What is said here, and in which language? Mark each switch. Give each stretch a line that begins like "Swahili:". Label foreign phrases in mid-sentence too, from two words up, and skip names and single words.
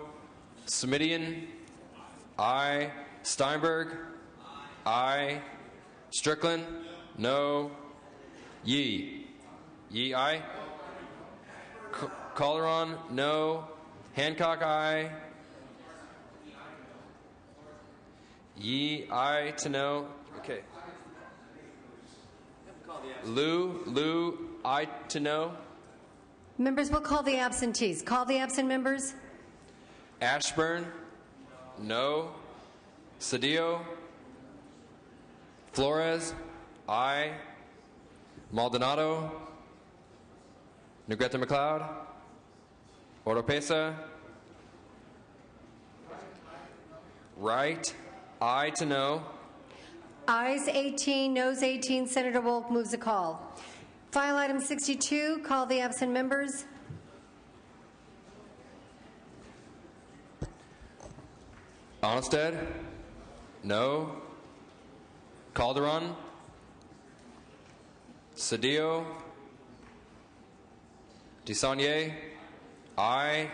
English: Simitian, Steinberg, Strickland, no. Yee, aye. Calderon, no. Hancock, aye. Yee, aye to no. Okay. Lou, aye to no. Members will call the absentees. Call the absent members. Ashburn, no. Cedillo, Flores, aye. Maldonado, Negrete McLeod, Oropesa, Wright, aye to no. Ayes 18, noes 18. Senator Wolk moves a call. File item 62, call the absent members. Onnested, no. Calderon, Cedillo, DeSaulnier, aye.